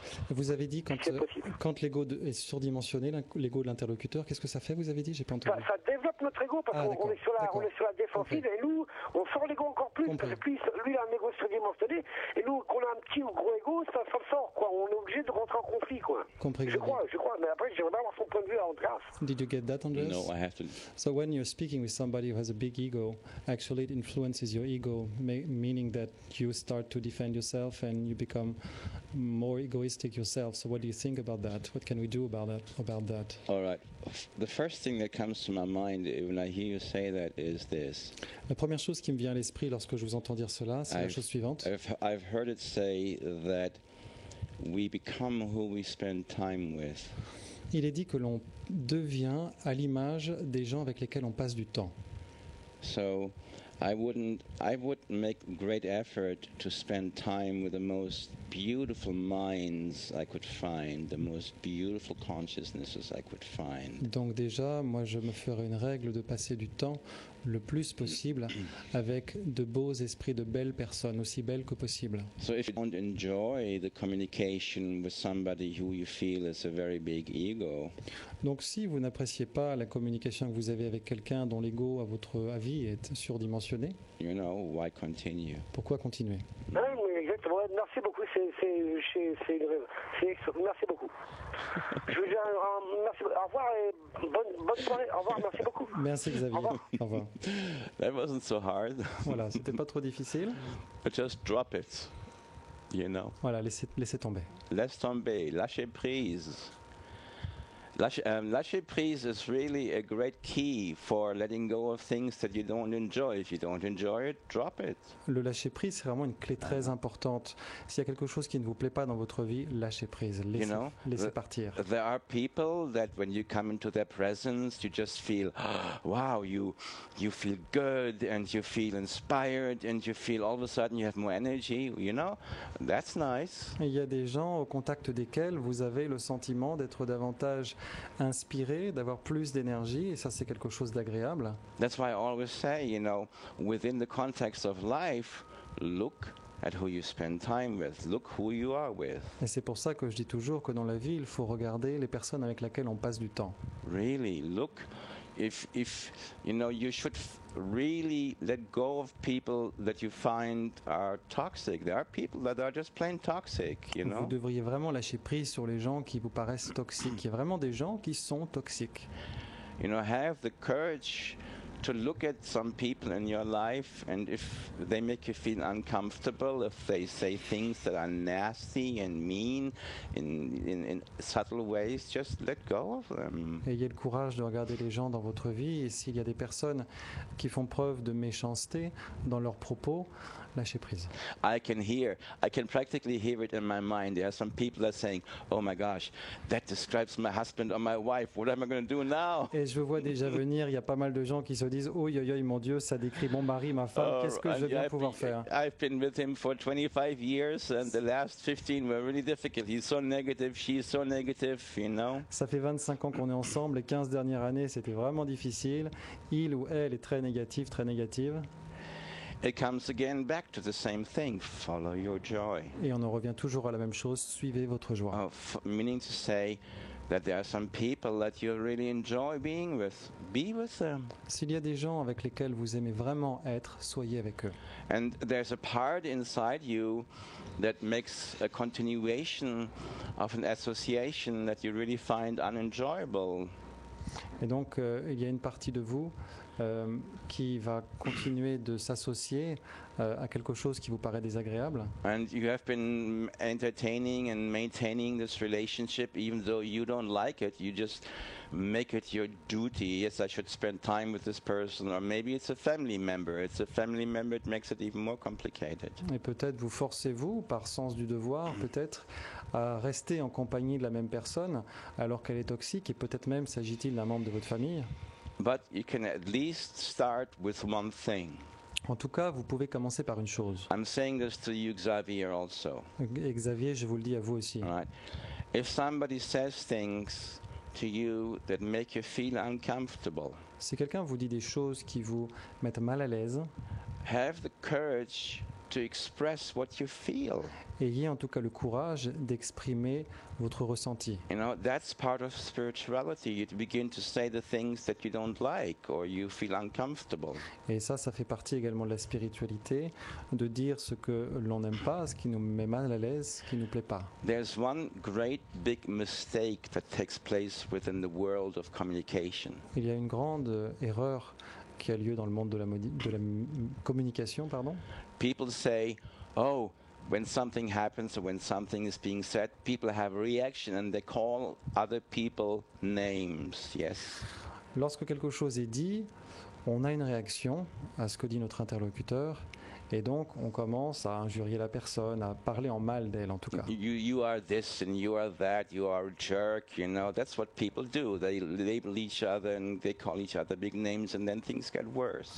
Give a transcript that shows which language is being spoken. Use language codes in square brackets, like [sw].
[fr] Vous avez dit quand l'ego est surdimensionné, l'ego de l'interlocuteur, qu'est-ce que ça fait? Vous avez dit, j'ai pas entendu. Ça développe notre ego parce qu'on est sur la défensive et nous, on sort l'ego encore plus parce que lui, il a un ego surdimensionné et nous, qu'on a un petit ou gros ego, ça sort quoi. On est obligé de rentrer en conflit quoi. Compris. Je crois. Mais après, j'aimerais avoir son point de vue à Andreas. [en] Did you get that, Andreas? No, I have to. So when you're speaking with somebody who has a big ego, actually it influences your ego, meaning that you start to defend yourself and you become more egoistic yourself. So what do you think about that? What can we do about that? All right. The first thing that comes to my mind when I hear you say that is this. [fr] La première chose qui me vient à l'esprit lorsque je vous entends dire cela, c'est la chose suivante. [en] I've heard it say that we become who we spend time with. [fr] Il est dit que l'on devient à l'image des gens avec lesquels on passe du temps. [en] So I would make great effort to spend time with the most beautiful minds I could find, the most beautiful consciousnesses I could find. [fr] Donc déjà, moi je me ferai une règle de passer du temps le plus possible avec de beaux esprits, de belles personnes, aussi belles que possible. [en] So if you don't enjoy the communication with somebody who you feel is a very big ego, [fr] Donc si vous n'appréciez pas la communication que vous avez avec quelqu'un dont l'ego, à votre avis, est surdimensionné, [en] you know, why continue? [fr] pourquoi continuer? Oui, exactement. Ouais, merci beaucoup. Merci beaucoup. Je vous dis merci. Au revoir et bonne soirée. Au revoir. Merci beaucoup. Merci Xavier. Au revoir. [en] That wasn't so hard. [fr] Voilà, c'était pas trop difficile. [en] But just drop it, you know. [fr] Voilà, laissez tomber. Laisse tomber, lâcher prise. [en] Lâcher prise is really a great key for letting go of things that you don't enjoy. If you don't enjoy it, drop it. [fr] Le lâcher prise, c'est vraiment une clé très importante. S'il y a quelque chose qui ne vous plaît pas dans votre vie, lâchez prise, laissez partir. [en] There are people that when you come into their presence, you just feel, wow, you feel good and you feel inspired and you feel all of a sudden you have more energy, you know, that's nice. [fr] Et il y a des gens au contact desquels vous avez le sentiment d'être davantage inspiré, d'avoir plus d'énergie, et ça c'est quelque chose d'agréable. [en] That's why I always say, you know, within the context of life, look at who you spend time with, look who you are with. [fr] Et c'est pour ça que je dis toujours que dans la vie, il faut regarder les personnes avec lesquelles on passe du temps. [en] Really, look, if you know, you should really let go of people that you find are toxic. There are people that are just plain toxic, you know. [fr] Vous devriez vraiment lâcher prise sur les gens qui vous paraissent toxiques. Il y a vraiment des gens qui sont toxiques. [en] You know, have the courage to look at some people in your life, and if they make you feel uncomfortable, if they say things that are nasty and mean in subtle ways, just let go of them. [fr] Ayez le courage de regarder les gens dans votre vie, et s'il y a des personnes qui font preuve de méchanceté dans leurs propos, lâchez prise. [en] I can practically hear it in my mind. There are some people that are saying, oh my gosh, that describes my husband or my wife. What am I going to do now? [fr] Et je vois déjà venir, il y a pas mal de gens qui se disent, oh mon Dieu, ça décrit mon mari, ma femme, qu'est-ce que je vais pouvoir faire? [en] I've been with him for 25 years and the last 15 were really difficult. He's so negative, she's so negative, you know. [fr] Ça fait 25 ans qu'on est ensemble, les 15 dernières années, c'était vraiment difficile. Il ou elle est très négatif, très négative. [en] It comes again back to the same thing. Follow your joy. [fr] Et on en revient toujours à la même chose, suivez votre joie. [en] Meaning to say that there are some people that you really enjoy being with. Be with them. [fr] S'il y a des gens avec lesquels vous aimez vraiment être, soyez avec eux. [en] And there's a part inside you that makes a continuation of an association that you really find unenjoyable. [fr] Et donc, il y a une partie de vous qui va continuer de s'associer à quelque chose qui vous paraît désagréable. [en] And you have been entertaining and maintaining this relationship even though you don't like it. You just make it your duty. Yes, I should spend time with this person. Or maybe it's a family member. It's a family member. It makes it even more complicated. [fr] Et peut-être vous forcez-vous, par sens du devoir, peut-être à rester en compagnie de la même personne alors qu'elle est toxique, et peut-être même s'agit-il d'un membre de votre famille. [en] But you can at least start with one thing. [fr] En tout cas, vous pouvez commencer par une chose. [en] I'm saying this to you, Xavier, also. [fr] Et Xavier, je vous le dis à vous aussi. [en] All right. If somebody says things to you that make you feel uncomfortable, [fr] si quelqu'un vous dit des choses qui vous mettent mal à l'aise, [en] have the courage to express what you feel. [fr] Ayez en tout cas le courage d'exprimer votre ressenti. [en] You know, that's part of spirituality. You begin to say the things that you don't like or you feel uncomfortable. [fr] Et ça fait partie également de la spiritualité, de dire ce que l'on n'aime pas, ce qui nous met mal à l'aise, ce qui nous plaît pas. [en] There's one great big mistake that takes place within the world of communication. [fr] Il y a une grande erreur qui a lieu dans le monde de la communication, pardon. [en] People say, oh, when something happens or when something is being said, people have a reaction and they call other people names. Yes. [fr] Lorsque quelque chose est dit, on a une réaction à ce que dit notre interlocuteur, et donc on commence à injurier la personne, à parler en mal d'elle en tout cas. [en] You are this and you are that, you are a jerk, you know, that's what people do. They label each other and they call each other big names and then things get worse.